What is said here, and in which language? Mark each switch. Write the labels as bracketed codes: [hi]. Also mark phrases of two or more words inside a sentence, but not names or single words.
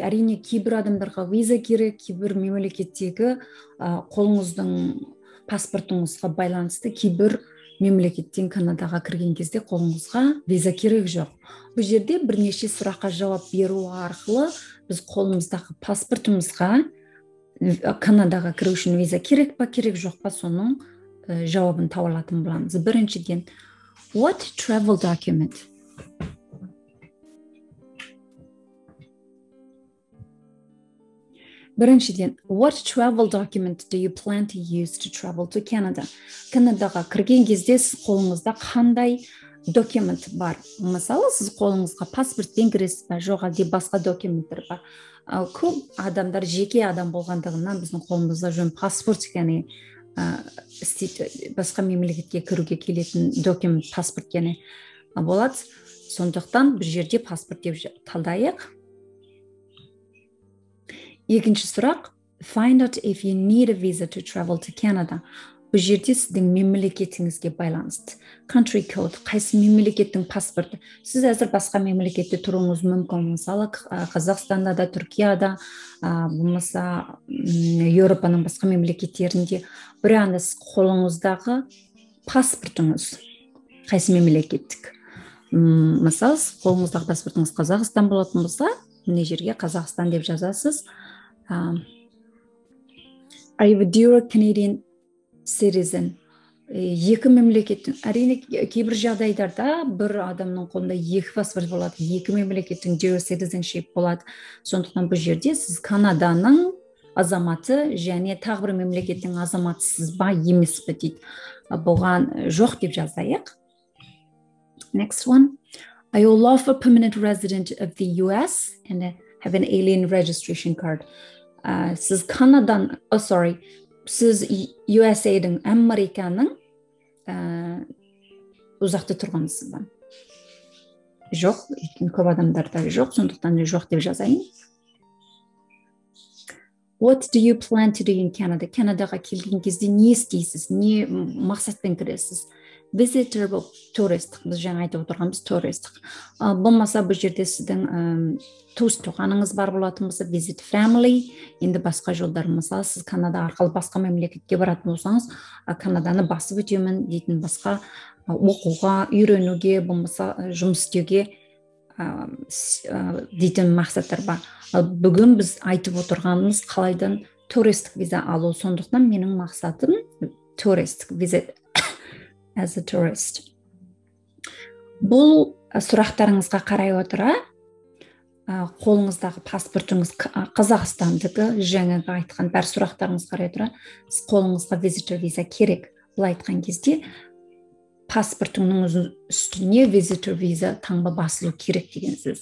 [kk] Әрине, кейбір адамдарға виза керек, кейбір мемлекеттегі қолыңыздың паспортыңызға байланысты кейбір мемлекеттен Канадаға кірген кезде қолыңызға виза керек жоқ. Бұл жерде бірнеше сұраққа жауап беру арқылы біз қолымыздағы паспортымызға Канадаға кіру үшін виза керек па, керек жоқ па, соның жауабын таба алатын боламыз. Біріншіден, [en] what travel document? Біріншіден, what travel document do you plan to use to travel to Canada? [kk] Канадаға кірген кезде сіз қолыңызда қандай документ бар? Мысалы, сіз қолыңызға паспортпен кіресіз бе, жоқ әлде басқа документтер бар? Көп адамдар жеке адам болғандығынан біздің қолымызда жөн паспорт, яғни басқа мемлекетке кіруге келетін документ паспорт яғни болады. Сондықтан бір жерде паспорт деп талдайық. Екінші сұрақ, [en] find out if you need a visa to travel to Canada. [kk] Бұл жерде сіздің мемлекетіңізге байланысты. [en] Country code, [kk] қайсы мемлекеттің паспорты. Сіз әзір басқа мемлекетте тұруыңыз мүмкін. Мысалы, Қазақстанда да, Түркияда, болмаса Еуропаның басқа мемлекеттерінде. Бірақ сіз қолыңыздағы паспортыңыз қайсы мемлекеттік. Мысалы, қолыңыздағы паспортыңыз Қазақстан болатын болса, мына жерге Қазақстан деп жазасыз. [en] Are you a dual Canadian citizen? [kk] Екі мемлекеттің, әрине кейбір жағдайларда бір адамның қолында екі паспорт болады, екі мемлекеттің [en] dual citizenship [kk] болады. Сондықтан бұл жерде сіз Канаданың азаматы және тағы бір мемлекеттің азаматысыз ба, емес пе дейді. Бұған жоқ деп жазайық. [en] Next one. Are you a lawful permanent resident of the US and have an alien registration card? [kk] Сіз Канадан, сіз USA-дің, Американың ұзақты тұрғансыз ба? Жоқ, көп адамдарда жоқ, сондықтан жоқ деп жазайын. [en] What do you plan to do in Canada? [kk] Канадаға келген кезде не істейсіз? Не мақсатпен кіресіз? Visitor бұл туристік, біз жаңа айтып отырғанбыз туристік. Болмаса бұл жерде сіздің туыс-туғаныңыз бар болатын болса, [en] visit family, [kk] енді басқа жолдар, мысалы, сіз Канада арқылы басқа мемлекетке баратын болсаңыз, Канаданы басып өтемін дейтін басқа оқуға, үйренуге, болмаса жұмыс істеуге дейтін мақсаттар бар. Бүгін біз айтып отырғанымыз қалайдан туристік виза алу, сондықтан менің мақсатым туристік виза [en] as a tourist. [kk] Бұл сұрақтарыңызға қарай отыра, қолыңыздағы паспортыңыз Қазақстандығы, жаңағы айтқан бәр сұрақтарыңыз қарай отыра, қолыңызға visitor виза керек. Бұл айтқан кезде паспортыңның үстіне visitor виза таңба басылу керек деген сөз.